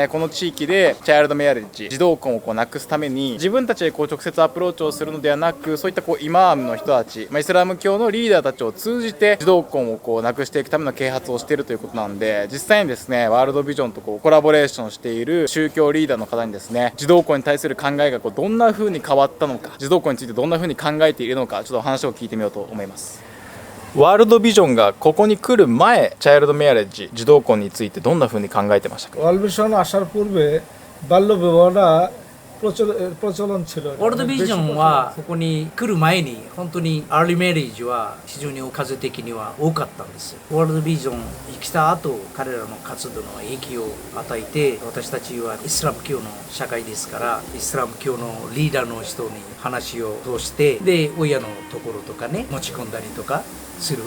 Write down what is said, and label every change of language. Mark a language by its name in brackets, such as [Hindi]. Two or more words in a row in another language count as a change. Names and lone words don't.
[Japanese] ね、この地域で [English] child marriage, [Japanese] 児童婚をなくすために自分たちで直接アプローチをするのではなく、そういったイマームの人たち、イスラム教のリーダーたちを通じて児童婚をなくしていくための啓発をしているということなんで、実際にですね、ワールドビジョンとコラボレーションしている宗教リーダーの方にですね、児童婚に対する考えがどんな風に変わったのか、児童婚についてどんな風に考えているのか、ちょっと話を聞いてみようと思います。ワールドビジョンがここに来る前、 [English] child marriage, [Japanese] 児童婚についてどんな風に考えてましたか？ [Bangla] ワールドビジョン আসার পূর্বে বাল্য বিবাহটা প্রচলন ছিল。 [Japanese] ワールドビジョンはここに来る前に本当に [English] early marriage [Japanese] は非常に数的には多かったんです。ワールドビジョン来た後、彼らの活動の影響を与えて、私たちはイスラム教の社会ですから、イスラム教のリーダーの人に話を通して、で親のところとかね持ち込んだりとか、 する。